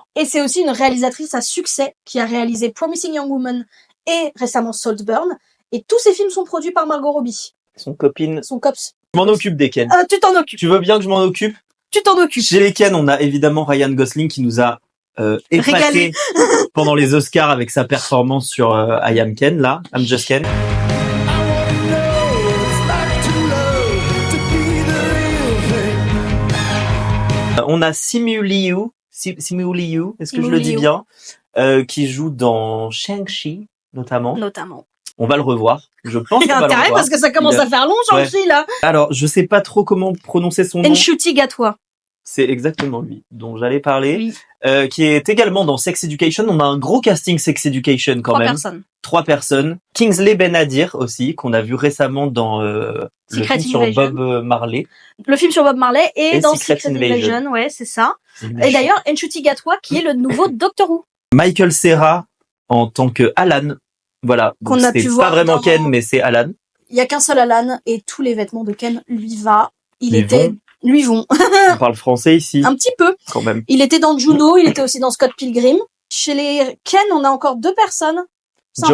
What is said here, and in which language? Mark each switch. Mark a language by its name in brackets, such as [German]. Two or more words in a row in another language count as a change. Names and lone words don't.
[French] Et c'est aussi une réalisatrice à succès qui a réalisé Promising Young Woman et récemment Saltburn. Et tous ces films sont produits par Margot Robbie. Son copine. Son cops. Je m'en occupe des Ken. Tu t'en occupes. Tu veux bien que je m'en occupe? Tu t'en occupes. Chez les Ken, on a évidemment Ryan Gosling qui nous a épaté Régalé. pendant les Oscars avec sa performance sur I Am Ken, là. I'm Just Ken. On a Simu Liu, est-ce que je le dis Simu Liu. bien, qui joue dans Shang-Chi, notamment. Notamment. On va le revoir. Je pense Il y qu'on a va le intérêt revoir. parce que ça commence Il a- à faire long, Shang-Chi, là. Alors, je sais pas trop comment prononcer son nom. Enshuti Gatwa. C'est exactement lui dont j'allais parler. Oui. Qui est également dans Sex Education. On a un gros casting Sex Education quand 3 même. personnes. 3 personnes. Kingsley Ben-Adir aussi, qu'on a vu récemment dans le Secret film sur Invasion. Bob Marley. Le film sur Bob Marley et, Et dans Secret Secret Invasion. Invasion, ouais, c'est ça. Et d'ailleurs, Enshuti Gatwa, qui est le nouveau Doctor Who. Michael Cera en tant que Alan. Voilà. Qu'on Donc, a pu c'est voir pas vraiment dans- Ken, mais c'est Alan. Il y a qu'un seul Alan et tous les vêtements de Ken lui va. Lui Lui vont. On parle français ici, Un petit peu. quand même. Il était dans Juno, il était aussi dans Scott Pilgrim. Chez les Ken, on a encore 2 personnes. Sympa.